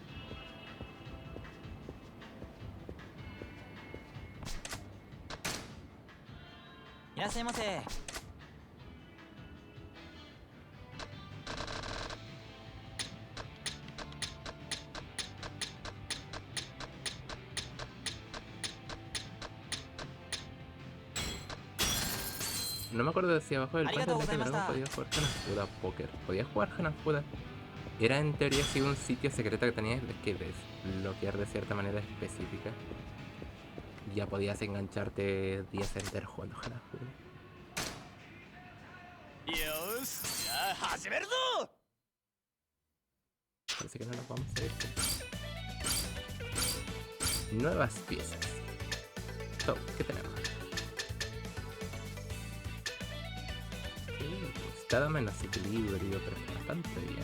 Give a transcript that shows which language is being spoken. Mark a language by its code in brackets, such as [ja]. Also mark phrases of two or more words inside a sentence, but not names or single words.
[es] No me acuerdo de si abajo del puente de Dragón podía jugar Hanafuda Poker. Podía jugar Hanafuda. Era en teoría así un sitio secreto que tenías que desbloquear de cierta manera específica. Ya podías engancharte días enteros jugando Hanafuda. [ja] よしじゃあ始めるぞ [es] Parece que no nos vamos a ir. Nuevas piezas. So, ¿qué tenemos? Está menos equilibrio, pero está bastante bien.